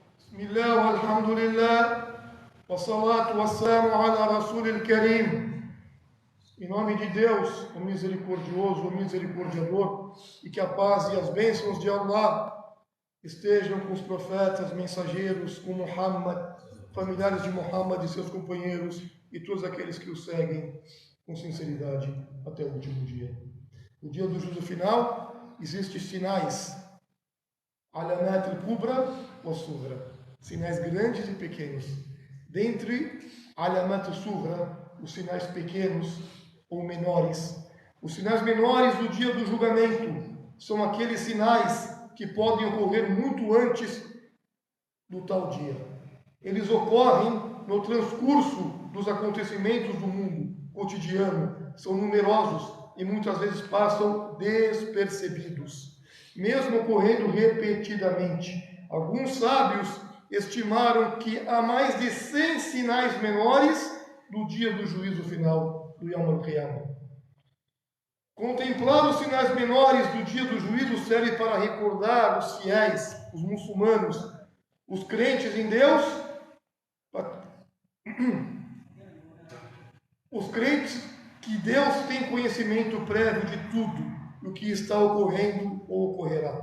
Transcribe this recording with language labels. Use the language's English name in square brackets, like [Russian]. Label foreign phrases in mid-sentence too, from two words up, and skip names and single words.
[Arabic] بسم الله، الحمد لله، والصلاة والسلام على رسول الكريم. [Portuguese] Em nome de Deus, o misericordioso, o misericordiador, e que a paz e as bênçãos de Allah estejam com os profetas, mensageiros, com Muhammad, familiares de Muhammad e seus companheiros, e todos aqueles que o seguem com sinceridade até o último dia. No dia do juízo final, existem sinais, [Arabic] علامات الكبرى وصغرى, [Portuguese] sinais grandes e pequenos. Dentre [Arabic] علامات الصغرى, [Portuguese] os sinais pequenos ou menores. Os sinais menores do dia do julgamento são aqueles sinais que podem ocorrer muito antes do tal dia. Eles ocorrem no transcurso dos acontecimentos do mundo cotidiano, são numerosos e muitas vezes passam despercebidos, mesmo ocorrendo repetidamente. Alguns sábios estimaram que há mais de 100 sinais menores do dia do juízo final, do [Arabic] يوم القيامة. [Portuguese] Contemplar os sinais menores do dia do juízo serve para recordar os fiéis, os muçulmanos, os crentes em Deus, os crentes que Deus tem conhecimento prévio de tudo o que está ocorrendo ou ocorrerá.